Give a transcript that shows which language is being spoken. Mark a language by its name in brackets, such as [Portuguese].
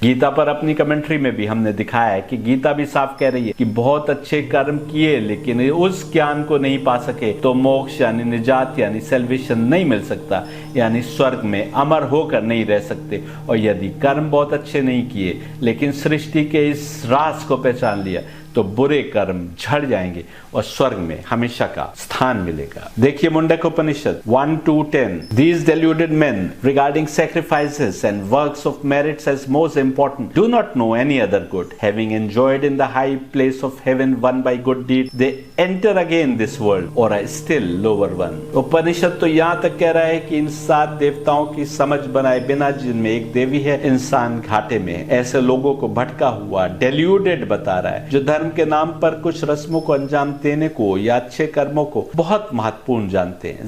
[Hindi] गीता पर अपनी कमेंट्री में भी हमने दिखाया है कि गीता भी साफ कह रही है कि बहुत अच्छे कर्म किए लेकिन उस ज्ञान को नहीं पा सके तो मोक्ष यानी निजात यानी सैल्वेशन नहीं मिल सकता, यानी स्वर्ग में अमर होकर नहीं रह सकते। और यदि कर्म बहुत अच्छे नहीं किए लेकिन सृष्टि के इस राज को पहचान लिया तो बुरे कर्म झड़ जाएंगे और स्वर्ग में हमेशा का स्थान मिलेगा। देखिए मुंडक उपनिषद 1-10 [English] These deluded men regarding sacrifices and works of merits as most important do not know any other good, having enjoyed in the high place of heaven won by good deeds they enter again this world or a still lower one। [Hindi] उपनिषद तो यहाँ तक कह रहा है कि इन 7 देवताओं की समझ बनाए बिना जिनमें एक देवी है इंसान घाटे में। ऐसे लोगों को भटका हुआ deluded बता रहा है जो धर्म के नाम पर कुछ रस्मों को अंजाम देने को या अच्छे कर्मों को बहुत महत्वपूर्ण जानते हैं।